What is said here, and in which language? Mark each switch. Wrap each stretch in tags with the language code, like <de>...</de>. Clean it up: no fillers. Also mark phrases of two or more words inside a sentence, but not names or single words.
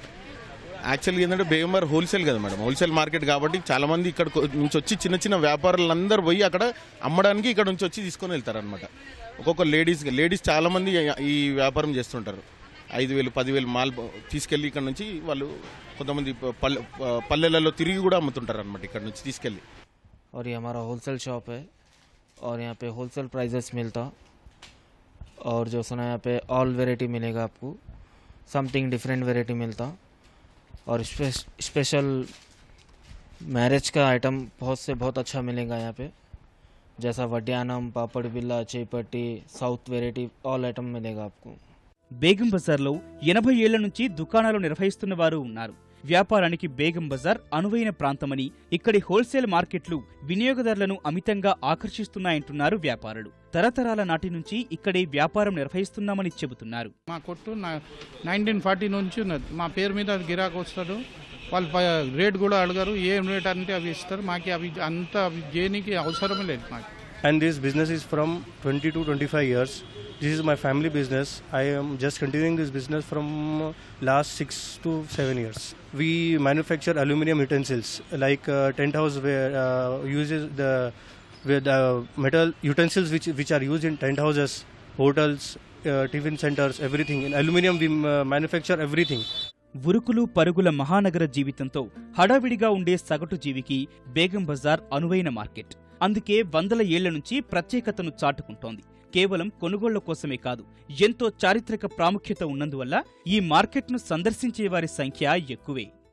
<te>యాక్చువల్గా ఏంటంటే బేగం బజార్ హోల్సేల్ కదా మేడం,</te> <en>wholesale market</en> <te>కాబట్టి చాలామంది ఇక్కడ నుంచి వచ్చి చిన్న చిన్న వ్యాపారులందరూ పోయి అక్కడ అమ్మడానికి ఇక్కడ నుంచి వచ్చి తీసుకొని వెళ్తారు అనమాట. ఒక్కొక్క లేడీస్ చాలామంది ఈ వ్యాపారం చేస్తుంటారు. 5,000 10,000 మాల్ తీసుకెళ్ళి ఇక్కడ నుంచి వాళ్ళు కొంతమంది పల్లెలలో తిరిగి కూడా అమ్ముతుంటారు అనమాట ఇక్కడ నుంచి తీసుకెళ్ళి.</te> <hi>और ये हमारा</hi> <en>wholesale shop</en> <hi>है और यहाँ पे</hi> <en>wholesale prices</en> <hi>मिलता और जो सुना यहाँ पे</hi> <en>all variety</en> <hi>मिलेगा आपको,</hi> <en>something different variety</en> <hi>मिलता और</hi> <en>special marriage</en> <hi>का आइटम बहुत अच्छा मिलेगा यहाँ पे, जैसा वड्यानम, पापड़ बिल्ला, चेपट्टी,</hi> <en>south variety all item</en> <hi>मिलेगा आपको.</hi> <te>బేగం బజార్లో 80 ఏళ్ల నుంచి దుకాణాలు నిర్వహిస్తున్న వారు ఉన్నారు. వ్యాపారానికి బేగం బజార్ అనువైన ప్రాంతమని, ఇక్కడి హోల్సేల్ మార్కెట్లు వినియోగదారులను అమితంగా ఆకర్షిస్తున్నాయంటున్నారు వ్యాపారులు. తరతరాల నాటి నుంచి ఇక్కడే వ్యాపారం నిర్వహిస్తున్నామని చెబుతున్నారు. మా కొట్టు 1940 నుంచి ఉన్నది. మా పేరు మీద గిరాకు వస్తాడు. వాళ్ళు రేట్ కూడా అడగరు. ఏం రేట్ అంటే అవి ఇస్తారు. మాకు అవి అంత చేయడానికి అవసరమే లేదు మాకు.</te> <en>And this business is from 20 to 25 years. This is my family business. I am just continuing this business from last 6 to 7 years. We manufacture aluminum utensils like tent house where uses the metal utensils which are used in tent houses, hotels, tiffin centers, everything. In aluminum we manufacture everything.</en> <te>ఉరుకులు పరుగుల మహానగర జీవితంతో హడావిడిగా ఉండే సగటు జీవికి బేగం బజార్ అనువైన మార్కెట్. అందుకే వందల ఏళ్ల నుంచి ప్రత్యేకతను చాటుకుంటోంది. కేవలం కొనుగోళ్ల కోసమే కాదు, ఎంతో చారిత్రక ప్రాముఖ్యత ఉన్నందువల్ల ఈ మార్కెట్ను సందర్శించే వారి సంఖ్య ఎక్కువే.</te>